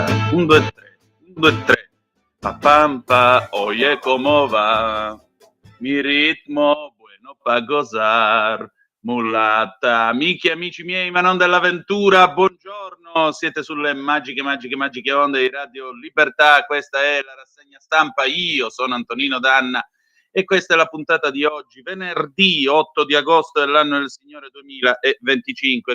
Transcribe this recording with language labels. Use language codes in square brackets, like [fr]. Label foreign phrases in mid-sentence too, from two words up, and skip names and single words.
[es] 1, 2, 3, 1, 2, 3. Pa pampa, oye, ¿cómo va? Mi ritmo, bueno pa' gozar. Mulata, [it] amici e amici miei, ma non dell'avventura, buongiorno, siete sulle magiche onde di Radio Libertà, questa è la rassegna stampa, io sono Antonino Danna e questa è la puntata di oggi, venerdì 8 di agosto dell'anno del Signore 2025.